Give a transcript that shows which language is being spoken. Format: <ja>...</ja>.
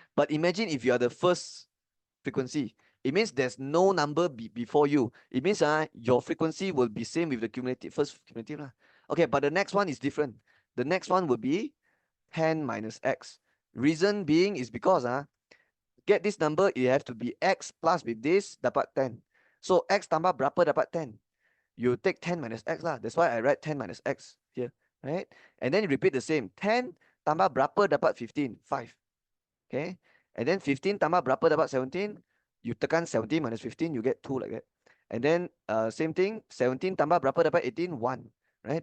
<en>But imagine if you are the first frequency. It means there's no number before you. It means your frequency will be same with the cumulative, first cumulative lah. Okay, but the next one is different. The next one will be 10 minus X. Reason being is because get this number, it have to be X plus with this, dapat 10.</en> <ms>So X tambah berapa dapat 10?</ms> <en>You take 10 minus X lah. That's why I write 10 minus X here, right? And then you repeat the same. 10 tambah berapa dapat 15? 5. Okay?</en> <ms>And then 15 tambah berapa dapat 17?</ms> <en>You tekan 17 minus 15, you get 2 like that. And then same thing, 17 tambah berapa dapat 18? 1. Right?</en>